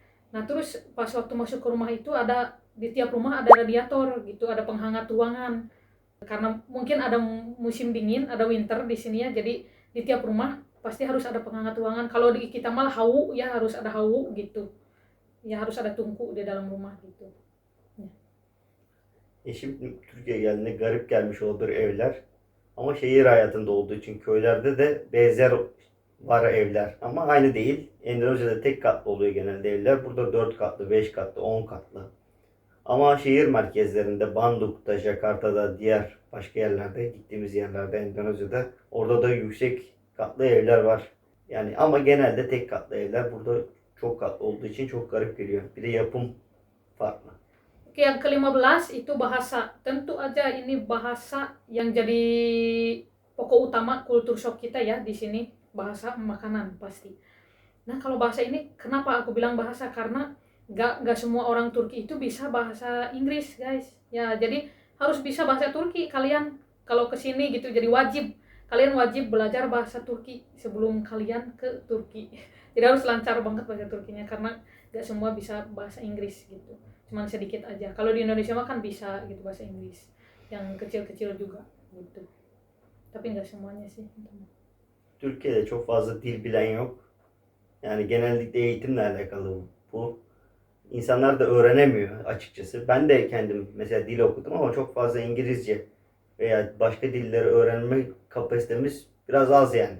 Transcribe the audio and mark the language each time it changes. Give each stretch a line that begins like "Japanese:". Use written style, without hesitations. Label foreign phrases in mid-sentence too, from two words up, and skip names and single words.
Indonesian: Nah, terus pas waktu masuk ke rumah itu di tiap rumah ada radiator gitu, ada penghangat ruangan. Karena mungkin ada musim dingin, ada winter di sini ya, jadi di tiap rumah pasti harus ada penghangat ruangan. Kalau di kita malah hawu ya, harus ada hawu gitu. Ya harus ada tungku di dalam rumah gitu.
Turkish: Şimdi Türkiye'ye geldiğinde garip gelmiş olabilir evler. Ama şehir hayatında olduğu için köylerde de benzer var evler. Ama aynı değil. Endonezya'da tek katlı oluyor genelde evler. Burada 4 katlı, 5 katlı, 10 katlı. Ama şehir merkezlerinde, Bandung'da, Jakarta'da, diğer başka yerlerde, gittiğimiz yerlerde Endonezya'da orada da yüksek katlı evler var. Yani ama genelde tek katlı evler. Burada çok katlı olduğu için çok garip geliyor. Bir de yapım farklı.
Indonesian: Oke, yang ke-15 itu bahasa. Tentu aja ini bahasa yang jadi pokok utama kultur shock kita ya di sini, bahasa makanan pasti. Nah, kalau bahasa ini kenapa aku bilang bahasa? Karena nggak semua orang Turki itu bisa bahasa Inggris, guys. Ya, jadi harus bisa bahasa Turki kalian kalau ke sini gitu. Jadi wajib kalian wajib belajar bahasa Turki sebelum kalian ke Turki. Jadi harus lancar banget bahasa Turkinya karena nggak semua bisa bahasa Inggris gitu. Cuman sedikit aja. Kalau di Indonesia mah kan bisa gitu bahasa Inggris. Yang kecil-kecil juga gitu. Tapi nggak semuanya sih.
Turkish: Türkiye'de çok fazla dil bilen yok. Yani genellikle eğitimle alakalı bu. İnsanlar da öğrenemiyor açıkçası. Ben de kendim mesela dil okudum ama çok fazla İngilizce veya başka dilleri öğrenme kapasitemiz biraz az yani.